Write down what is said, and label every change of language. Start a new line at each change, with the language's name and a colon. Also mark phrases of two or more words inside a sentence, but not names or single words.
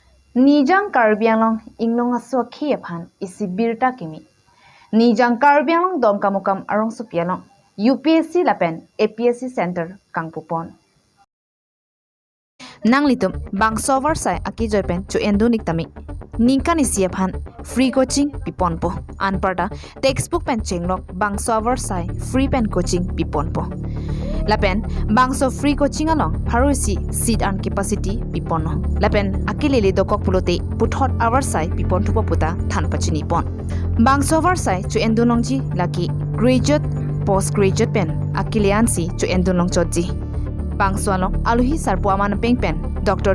Karbi: Nijang Karbianglong Inglong Aswa Kiapan isi birta kimi. Nijang Karbianglong donkamukam Arongsopi UPSC lapen APSC Center kangpu pon. Nang litum bang sover sai aki joypen chu endunik tami. Ningkan isiapan free coaching pipon po. Anparta textbook pen chenglok bang sover sai free pen coaching pipon po. Lapen bangso
English: free coaching
Karbi: along harusi
English: seat and capacity
Karbi: pipono. Lapen akilili dokok pulote puthot hour sai pipon thupa puta than pachini pon. Bangso hour sai chu endunongji laki
English: graduate post graduate
Karbi: pen akiliansi chu endunong chodji. Bangso along aluhi sarpu aman peng pen Dr.